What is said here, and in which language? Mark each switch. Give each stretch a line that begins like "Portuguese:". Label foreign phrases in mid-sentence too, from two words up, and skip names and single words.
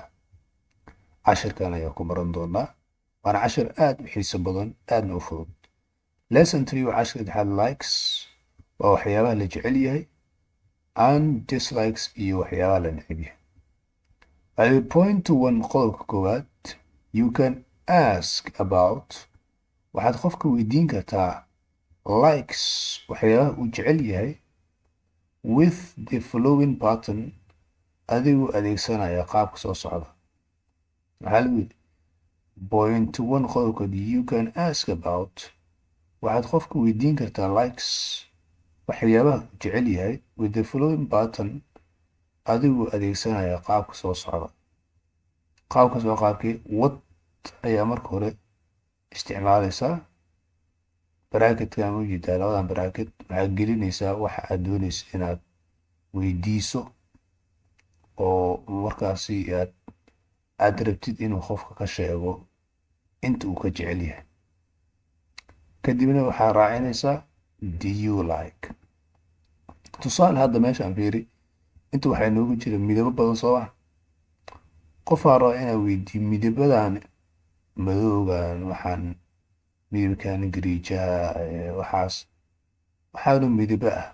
Somali: cashirkan ayaa ku baran doonaa, waana cashir aad u xiiso badan, aadna u fudud. lesson 3 waa cashir saddexaad. likes waa waxyaabaha la jecel yahay,
English: and dislikes
Somali: iyo waxyaabaha la neceb yahay.
English: point one
Somali: qodobka koowaad,
English: you can ask about,
Somali: waxaad qofka weydiin kartaa likes waxyaabaha uu jecel yahay
English: with the following pattern,
Somali: adigoo adeegsanaya qaabka soo socda. maxaa lagu yidhi
English: point one
Somali: qodobkood,
English: you can ask about,
Somali: waxaad qofka weydiin kartaa likes waxyaabaha uu jecel yahay
English: with the following pattern,
Somali: adigoo adeegsanaya qaabka soo socda. qaabkaas waa qaabkii what ayaa marka hore isticmaalaysaa. bracketkan u jeedaa, labadan bracket waxaad gelinaysaa waxa aad doonayso inaad weydiiso oo markaasi aad rabtid inuu qofka ka sheego inta uu ka jecel yahay. kadibna waxaa raacinaysaa
English: do you like.
Somali: tusaale hadda meeshaan fiiri, inta waxaa noogu jira midabo badan soo ah. qofaa raba inaa weydiiyo midabadan madowgan, waxaan midabkan gariijaha, waxaanu midabo ah.